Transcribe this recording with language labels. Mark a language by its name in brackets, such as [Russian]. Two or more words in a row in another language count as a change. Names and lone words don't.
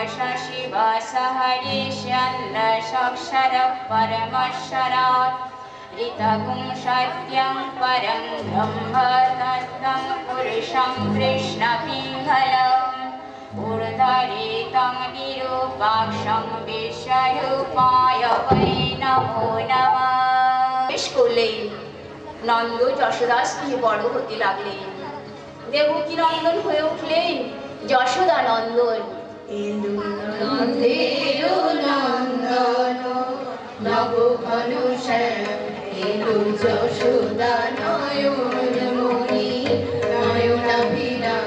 [Sanskrit] सशिव सहरिष्यन्नक्षरः परमक्षरात् इदगुं सत्यं परं ब्रह्म तत्त्वं पुरुषं कृष्णपिङ्गलम् ऊर्ध्वरेतं विरूपाक्षं विश्वरूपाय वै नमो नमः। [Bangla] বেশ করলেন। নন্দ যশোদার স্ত্রী বড় হতে লাগলেন, দেবকী নন্দন হয়ে উঠলেন যশোদা নন্দন। এলো নন্দেরো নন্দন নব ঘন শ্যাম এলো যশোদা নয়ন মণি নয়নাভিরাম